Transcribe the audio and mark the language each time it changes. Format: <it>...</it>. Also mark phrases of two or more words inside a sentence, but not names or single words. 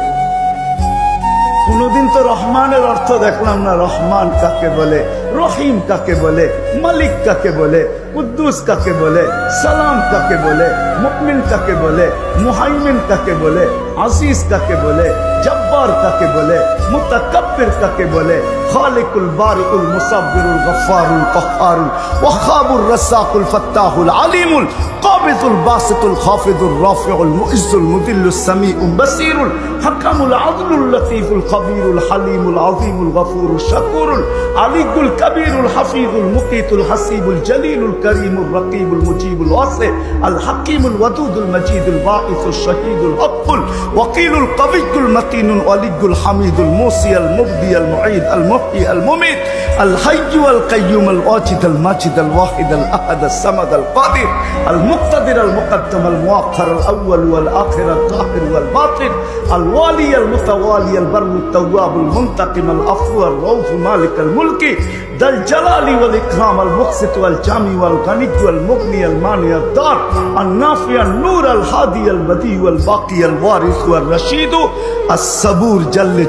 <bn>কোনদিন তো রহমানের অর্থ দেখলাম না। রহমান কাকে বলে, রহিম কাকে বলে, মালিক কাকে বলে, কুদ্দুস কাকে বলে, সালাম কাকে বলে, মুমিন কাকে বলে, মুহাইমিন কাকে বলে, আজিজ কাকে বলে, জব্বার কাকে বলে, মুতাকাব্বির কাকে বলে, খালিকুল বারিকুল মুসাব্বিরুল গফফারুল কহ্হারুল ওয়াহাবুর রাসাকুল ফাত্তাহুল আলিমুল কাবিদুল বাসিতুল খাফিদুর রাফিউল মুইজ্জুল মুদিল্লুস সামিউল বাসিরুল হাকামুল আদলুল লতীফুল খবীরুল হালিমুল আযীমুল গফুরুল শাকুরুল আলিকুল কবীরুল হাফিজুল মুকিতুল হাসিবুল জলিলুল করিমুল রকিবুল মুজিবুল ওয়াসি আল হাকিমুল ওয়াদুদুল মজিদুল বাঈসুল শহীদুল হকুল ওয়াকিলুল কবিয়ুল মতিনুল ওয়ালিয়ুল হামিদুল মুসিয়াল মুবদিয়াল মুঈদ আল মুহয়ি আল মুমিত আল হাইয়্যু আল কাইয়্যুম আল ওয়াজিদ আল মাজিদ আল ওয়াহিদ আল আহাদ আল সামাদ আল কাদির আল মুক্তাদির আল মুকদ্দম আল মুআখ্খার আল আউয়াল ওয়াল আখির আল যাহির ওয়াল বাতিন আল ওয়ালি আল মুতাওয়ালি আল বাররুত তাওয়াব আল মুনতাকিম আল আফু আল রাউফ মালিক আল মুলকি দাল জালালি ওয়াল ইকরাম আল মুকসিত ওয়াল জামি ওয়াল গানি ওয়াল মুগনি আল মানি আল দার আল নাফি আল নূর আল হাদি আল বদি ওয়াল বাকি আল ওয়ারিস ওয়াল রশিদ আস সাবুর জাল্লে জালালু।</bn>